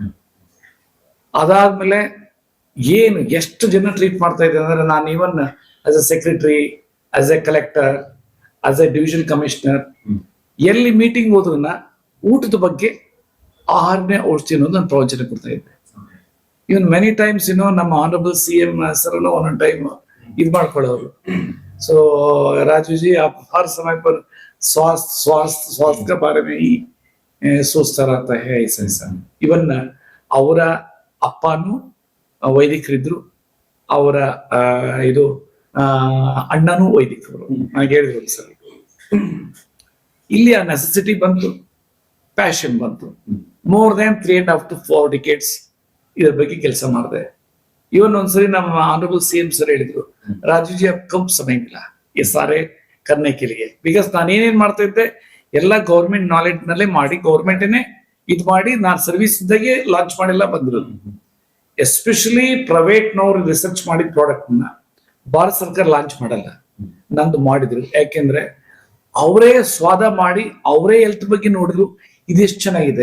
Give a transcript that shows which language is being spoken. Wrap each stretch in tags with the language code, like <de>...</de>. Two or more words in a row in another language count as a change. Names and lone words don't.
<kn>ಅದಾದ್ಮೇಲೆ ಏನು ಎಷ್ಟು ಜನ ಟ್ರೀಟ್ ಮಾಡ್ತಾ ಇದ್ದೆ ಅಂದ್ರೆ, ನಾನು</kn> <en>even as a secretary, as a collector, as a division commissioner,</en> <kn>ಎಲ್ಲಿ ಮೀಟಿಂಗ್ ಹೋದ್ರನ್ನ ಊಟದ ಬಗ್ಗೆ ಆಹಾರನೇ ಔಷಧಿ ಅನ್ನೋದು ನಾನು ಪ್ರವಚನ ಕೊಡ್ತಾ ಇದ್ದೆ.</kn> <en>even many times</en> <kn>ನಮ್ಮ</kn> <en>honourable CM sir</en> <kn>ಒಂದೊಂದು ಟೈಮ್ ಇದು ಮಾಡ್ಕೊಳ್ಳೋರು.</kn> <hi>ಸೊ ರಾಜುಜಿ आप हर समय पर स्वास्थ्य के बारे में ही सोचता रहता है ऐसा.</hi> <kn>ಇವನ್ ಅವರ ಅಪ್ಪನು ವೈದಿಕರಿದ್ರು, ಅವರ ಇದು ಅಣ್ಣನೂ ವೈದಿಕರು. ನನಗೆ ಹೇಳಿದ್ರು ಸರ್, ಇಲ್ಲಿ ಆ ನೆಸೆಸಿಟಿ ಬಂತು, ಪ್ಯಾಷನ್ ಬಂತು.</kn> <en>more than 3.5 to 4 decades</en> <kn>ಇದ್ರ ಬಗ್ಗೆ ಕೆಲಸ ಮಾಡಿದೆ. ಇವನ್ ಒಂದ್ಸರಿ ನಮ್ಮ</kn> <en>honourable CM sir</en> <kn>ಹೇಳಿದ್ರು, ರಾಜುಜಿ</kn> <hi>अब कब समय मिला ये सारे करने के लिए,</hi> <kn>ಬಿಕಾಸ್ ನಾನು ಏನೇನ್ ಮಾಡ್ತಾ ಇದ್ದೆ ಎಲ್ಲ</kn> <en>government knowledge</en> <kn>ನಲ್ಲೇ ಮಾಡಿ, ಗೌರ್ಮೆಂಟೇನೆ ಇದು ಮಾಡಿ, ನಾನು ಸರ್ವಿಸ್ ಇದ್ದಾಗೆ ಲಾಂಚ್ ಮಾಡಿಲ್ಲ ಬಂದಿರೋದು.</kn> <en>especially private</en> <kn>ನವರು ರಿಸರ್ಚ್ ಮಾಡಿದ ಪ್ರಾಡಕ್ಟ್ ನ ಭಾರತ ಸರ್ಕಾರ ಲಾಂಚ್ ಮಾಡಲ್ಲ, ನಂದು ಮಾಡಿದ್ರು. ಯಾಕೆಂದ್ರೆ ಅವರೇ ಸ್ವಾದ ಮಾಡಿ ಅವರೇ ಹೆಲ್ತ್ ಬಗ್ಗೆ ನೋಡಿದ್ರು, ಇದೆಷ್ಟು ಚೆನ್ನಾಗಿದೆ.</kn>